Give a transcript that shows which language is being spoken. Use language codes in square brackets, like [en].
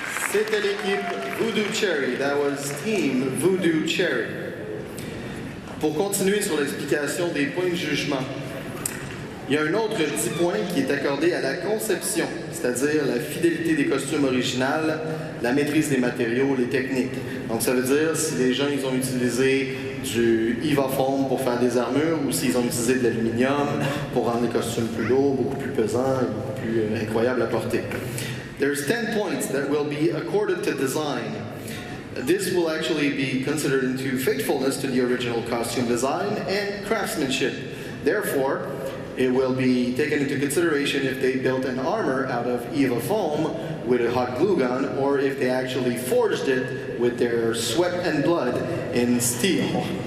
[fr] C'était l'équipe Voodoo Cherry. [en] That was Team Voodoo Cherry. [fr] Pour continuer sur l'explication des points de jugement, il y a un autre 10 points qui est accordé à la conception, c'est-à-dire la fidélité des costumes originales, la maîtrise des matériaux, les techniques. Donc ça veut dire si les gens ils ont utilisé du EVA foam pour faire des armures ou s'ils ont utilisé de l'aluminium pour rendre les costumes plus lourds, beaucoup plus pesants et beaucoup plus incroyables à porter. [en] There's 10 points that will be accorded to design. This will actually be considered into faithfulness to the original costume design and craftsmanship. Therefore, it will be taken into consideration if they built an armor out of EVA foam with a hot glue gun or if they actually forged it with their sweat and blood in steel.